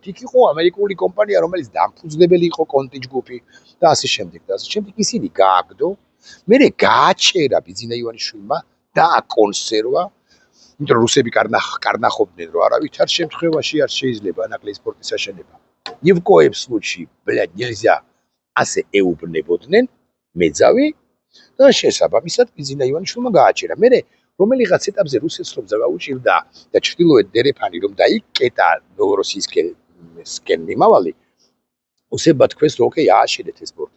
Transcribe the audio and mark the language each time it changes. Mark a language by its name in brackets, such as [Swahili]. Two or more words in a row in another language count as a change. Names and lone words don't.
[Georgian] იქ იყო ამერიკული კომპანია, რომელიც დამფუძნებელი იყო კონტიჯ გრუპი და ასე შემდეგ და ასე შემდეგ. ისინი გააგდო, მერე გააჩერა ბიძინა ივანიშვილმა და აკონსერვა, იმიტომ რომ რუსები კარნახობდნენ, რომ არავითარ შემთხვევაში არ შეიძლება ანაკლიის პორტის აშენება. [Russian] Ни в коем случае, блядь, нельзя [Georgian] ასე ეუბნებოდნენ მეძავი და შესაბამისად ბიძინა ივანიშვილმა გააჩერა. მერე რომელიღაც ეტაპზე რუსეთს რომ დაუჭირდა და ჩრდილოეთ დერეფანი რომ დაიკეტა ნოვოროსიისკენ მიმავალი, უსება თქვეს რომ ოკეი, ააშენეთ ეს პორტი.